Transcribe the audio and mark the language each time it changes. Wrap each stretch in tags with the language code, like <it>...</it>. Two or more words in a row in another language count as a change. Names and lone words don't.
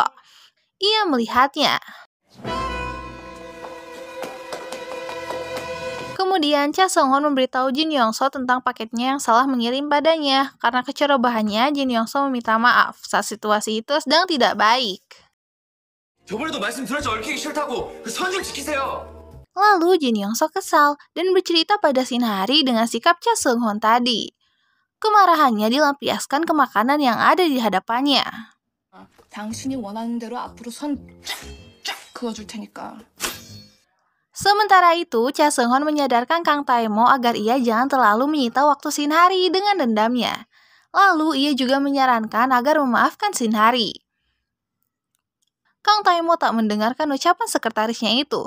<id>Ia melihatnya. Kemudian Cha Seung-hon memberitahu Jin Yong-so tentang paketnya yang salah mengirim padanya. Karena kecerobohannya, Jin Yong-so meminta maaf saat situasi itu sedang tidak baik.</id> <ko>저번에도 말씀드렸죠. 얽히기 싫다고. 그 선 좀 지키세요.</ko> <id>Lalu Jin Yong-so kesal dan bercerita pada Shin Hari dengan sikap Cha Seung-hon tadi. Kemarahannya dilampiaskan ke makanan yang ada di hadapannya.</id> <ko>당신이 원하는 대로 앞으로 선 쫙쫙 그어줄 테니까.</ko> <id>Sementara itu, Cha Seung-hon menyadarkan Kang Tae-mo agar ia jangan terlalu menyita waktu Shin Hari dengan dendamnya. Lalu ia juga menyarankan agar memaafkan Shin Hari. Kang Tae-mo tak mendengarkan ucapan sekretarisnya itu.</id>